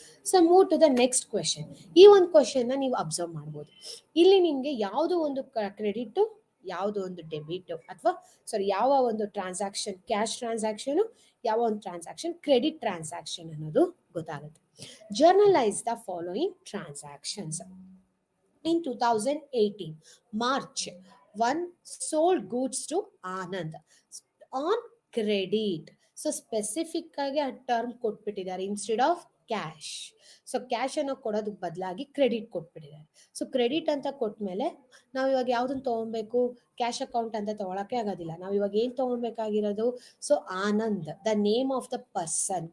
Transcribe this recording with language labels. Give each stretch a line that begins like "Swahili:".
English: So move to the next question.
Kannada: ಈ ಒಂದು question ನ ನೀವು ಅಬ್ಸರ್ವ್ ಮಾಡ್ಬೋದು. ಇಲ್ಲಿ ನಿಮ್ಗೆ ಯಾವ್ದು ಒಂದು ಕ್ರೆಡಿಟ್, ಯಾವ್ದು ಒಂದು ಡೆಬಿಟ್, ಅಥವಾ ಯಾವ ಒಂದು ಟ್ರಾನ್ಸಾಕ್ಷನ್ ಕ್ಯಾಶ್ ಟ್ರಾನ್ಸಾಕ್ಷನ್, ಯಾವ ಒಂದು ಟ್ರಾನ್ಸಾಕ್ಷನ್ ಕ್ರೆಡಿಟ್ ಟ್ರಾನ್ಸಾಕ್ಷನ್ ಅನ್ನೋದು ಗೊತ್ತಾಗುತ್ತೆ.
English: Journalise the following transactions. In 2018 March, one sold goods to Anand on credit.
Kannada: So specific ಆಗಿ ಆ term ಕೊಟ್ಬಿಟ್ಟಿದ್ದಾರೆ
English: Instead of cash.
Kannada: So cash ಅನ್ನು ಕೊಡೋದಕ್ಕೆ ಬದಲಾಗಿ ಕ್ರೆಡಿಟ್ ಕೊಟ್ಬಿಟ್ಟಿದ್ದಾರೆ. ಸೊ ಕ್ರೆಡಿಟ್ ಅಂತ ಕೊಟ್ಮೇಲೆ ನಾವು ಇವಾಗ ಯಾವ್ದನ್ನ ತಗೊಬೇಕು, ಕ್ಯಾಶ್ ಅಕೌಂಟ್ ಅಂತ ತಗೊಳಕ್ಕೆ ಆಗೋದಿಲ್ಲ. ನಾವು ಇವಾಗ ಏನ್ ತಗೊಬೇಕಾಗಿರೋದು,
English: So Anand, the name of the person.